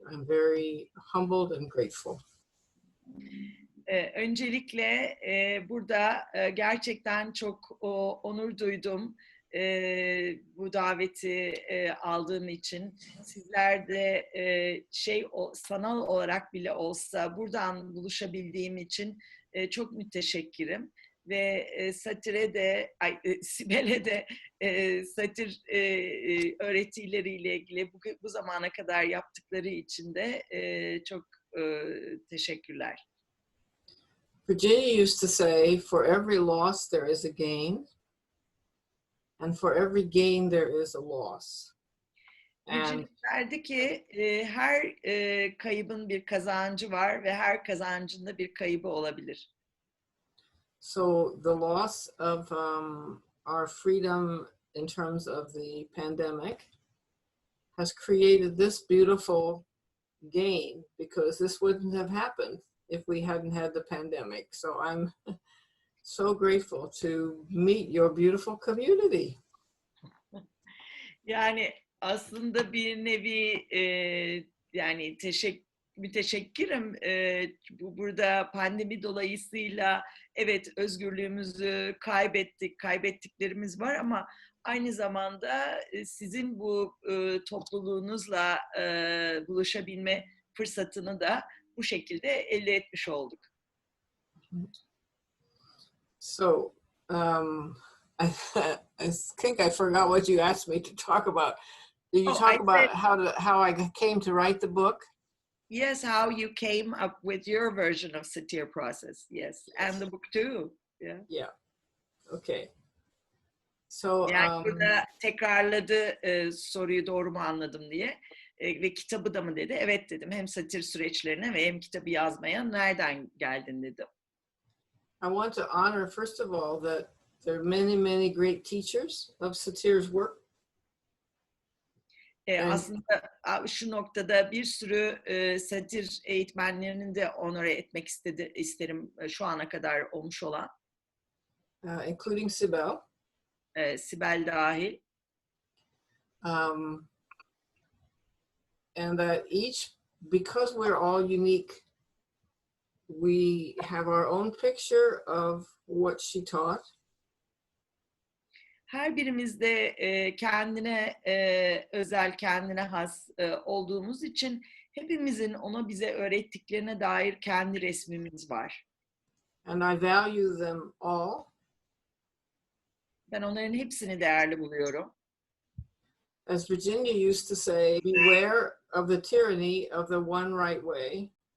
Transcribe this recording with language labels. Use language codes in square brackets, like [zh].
[en] I'm very humbled and grateful. [tr] Öncelikle burada gerçekten çok onur duydum. bu daveti aldığım için. Sizler de sanal olarak bile olsa buradan buluşabildiğim için çok müteşekkirim. Ve Satir'e de, Sibel'e de Satir öğretileriyle ilgili bu zamana kadar yaptıkları için de çok teşekkürler. [en] Virginia used to say, for every loss there is a gain, and for every gain there is a loss. [tr] Virginia derdi ki her kaybın bir kazancı var ve her kazancın da bir kaybı olabilir. [en] So the loss of our freedom in terms of the pandemic has created this beautiful gain, because this wouldn't have happened if we hadn't had the pandemic. So I'm so grateful to meet your beautiful community. [tr] Yani aslında bir nevi yani müteşekkirim. Burada pandemi dolayısıyla evet özgürlüğümüzü kaybettik, kaybettiklerimiz var ama aynı zamanda sizin bu topluluğunuzla buluşabilme fırsatını da bu şekilde elde etmiş olduk. [en] So I think I forgot what you asked me to talk about. Did you talk about how I came to write the book? Yes, how you came up with your version of Satir process. Yes, and the book too. Yeah. Yeah. Okay. So [tr] yani burada tekrarladı soruyu doğru mu anladım diye ve kitabı da mı dedi. Evet dedim. Hem Satir süreçlerine ve hem kitabı yazmaya nereden geldin dedim. [en] I want to honor first of all that there are many, many great teachers of Satir's work. [tr] Aslında şu noktada bir sürü satir eğitmenlerinin de onore etmek isterim şu ana kadar olmuş olan. [en] Including Sibel. [tr] Sibel dahil. [en] And that each, because we're all unique, we have our own picture of what she taught. [tr] Her birimiz de kendine özel, kendine has olduğumuz için hepimizin ona bize öğrettiklerine dair kendi resmimiz var. [en] And I value them all. [tr] Ben onların hepsini değerli buluyorum. [en] As Virginia used to say, beware of the tyranny of the one right way.